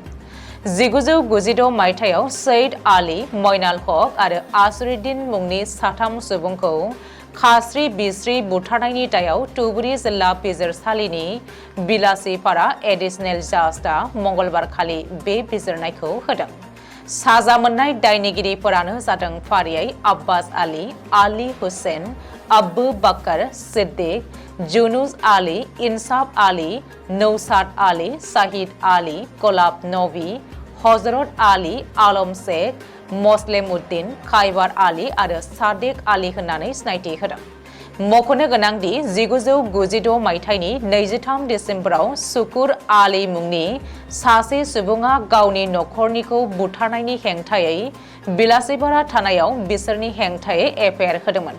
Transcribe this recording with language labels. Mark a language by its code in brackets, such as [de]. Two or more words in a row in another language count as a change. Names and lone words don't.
[brx] 1996 मायथाइयाव सैयद आली, मइनाल हक आरो आसरुद्दीन मुंनि 3 सुबुंखौ खास्रि बिस्रि बुथारनायनि दायाव धुबुरी जिल्ला बिजिरसालिनि बिलासीपारा एडिशनेल जाजआ मंगलबार खालि बे बिजिरनायखौ होदों। साजा मोननाय दायनिगिरिफोरानो जादों फारियै अब्बास आली, आली हुसैन, अब्बू बकर सिद्दीक, जुनुस आली, इंसाफ आली, नौशाद आली, शाहिद आली, गुलाब नबी, हजरत आली, आलम शेख, मसलेम उद्दीन, खाइबार आली आरो सादेक आली होननानै सिनायथि होदों। मख'नो गोनांदि 1996 मायथाइनि 23 दिसेम्बराव शुकुर आली मुंनि सासे सुबुङा गावनि नखरनिखौ बुथारनायनि हेंथायै बिलासीपारा थानायाव बिसोरनि हेंथायै एफआइआर होदोंमोन।